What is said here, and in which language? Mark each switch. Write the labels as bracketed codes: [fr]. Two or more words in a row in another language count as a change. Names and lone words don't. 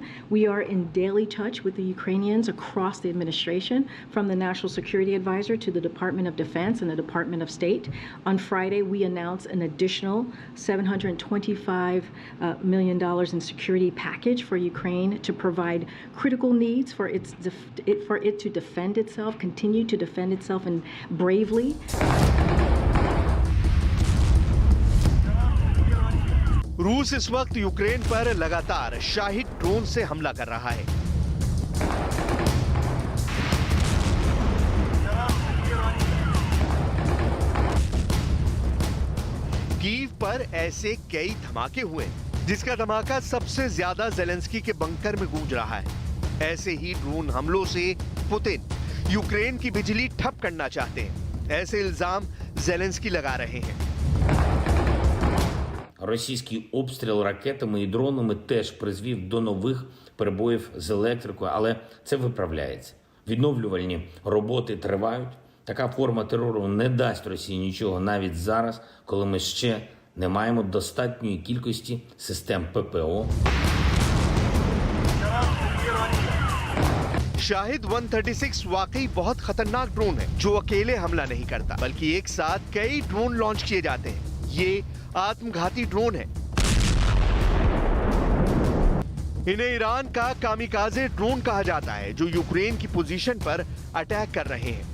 [en] We are in daily touch with the Ukrainians across the administration, from the National Security Advisor to the Department of Defense and the Department of State. On Friday, we announced an additional $725 million in security package for Ukraine to provide critical needs for it to defend itself, continue to defend itself and bravely. [hi] रूस इस वक्त यूक्रेन पर लगातार शाहिद ड्रोन से हमला कर रहा है। कीव पर ऐसे कई धमाके हुए, जिसका धमाका सबसे ज्यादा जेलेंस्की के बंकर में गूंज रहा है। ऐसे ही ड्रोन हमलों से पुतिन यूक्रेन की बिजली ठप करना चाहते हैं। ऐसे इल्जाम जेलेंस्की लगा रहे हैं। [uk] Російський обстріл ракетами і дронами теж призвів до нових перебоїв з електрикою, але це виправляється. Відновлювальні роботи тривають. Така форма терору не дасть Росії нічого навіть зараз, коли ми ще не маємо достатньої кількості систем ППО. [hi] शाहिद 136 वाकई बहुत खतरनाक ड्रोन है जो अकेले हमला नहीं करता, बल्कि एक साथ कई ड्रोन लॉन्च किए जाते हैं। ये आत्मघाती ड्रोन है। इन्हें ईरान का कामिकाजे ड्रोन कहा जाता है जो यूक्रेन की पोजीशन पर अटैक कर रहे हैं।